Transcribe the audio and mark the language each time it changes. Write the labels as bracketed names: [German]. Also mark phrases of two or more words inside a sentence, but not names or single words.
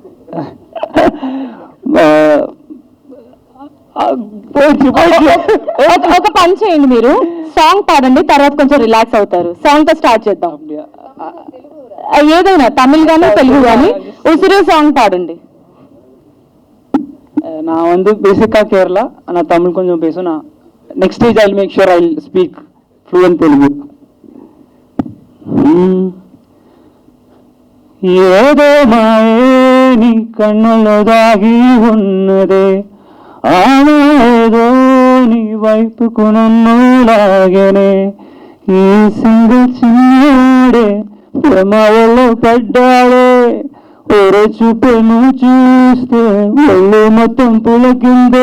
[Telugu] ఒక పని చేయండి, మీరు సాంగ్ పాడండి, తర్వాత కొంచెం రిలాక్స్ అవుతారు. సాంగ్ తో స్టార్ట్ చేద్దాం. ఏదైనా తమిళ్ గానీ తెలుగు గానీ ఉసిరే సాంగ్ పాడండి. [Tamil] நான் வந்து பேசிக்காக கேரளா, ஆனால் தமிழ் கொஞ்சம் பேசும். [English] நான் next stage I will make sure I will speak fluent Telugu. [Telugu] ఏదో మాయే నీ కన్నులో దాగి ఉన్నదే, ఆనాదో నీ వైపుకు నన్ను లాగనే. ఈ సింగ చిన్నాడే ప్రేమలో పడ్డాడే, ఒరే చూపును చూస్తే ఒళ్ళు మొత్తం పులకిందే.